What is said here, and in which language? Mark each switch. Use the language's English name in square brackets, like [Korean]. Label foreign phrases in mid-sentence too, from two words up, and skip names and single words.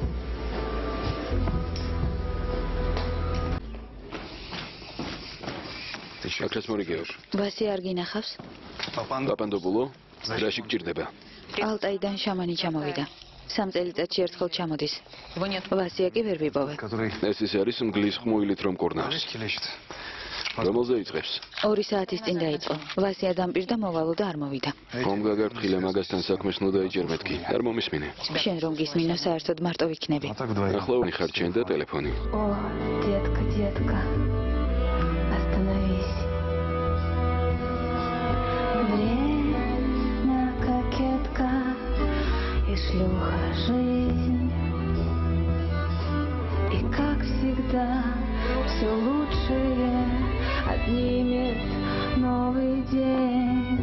[Georgian] აქაც მორიგეობ. ვასი არ გინახავს? პაპანდოპულო, რაში გჭირდება? ალტაიდან შამანი ჩამოვიდა. 3 წელიწადში ერთხელ ჩამოდის. ვასია კი ვერ ვიპოვე. [Russian] который [Georgian] ეს ის არის მგლის ხმუილით რომ კორნავს. [Russian] речки лечит. [Georgian] რომელზე იწყებს? 2 საათის წინ დაიწყო. ვასია დამპირდა მოვალო და არ მოვიდა. ხომ გაგართხილე მაგასთან საქმეს ნუ დაიჭერ მეთქი. არ მომისმინე. შენ რომ გისმინო, საერთოდ მარტო ვიქნები. [Russian] А так вдвоем. [Georgian] ახლა ვიხარ ჩენ და ტელეფონი. [Russian] О, детка, детка, остановись. Время кокетка и шлюха жизнь. И как всегда все лучшее отнимет новый день.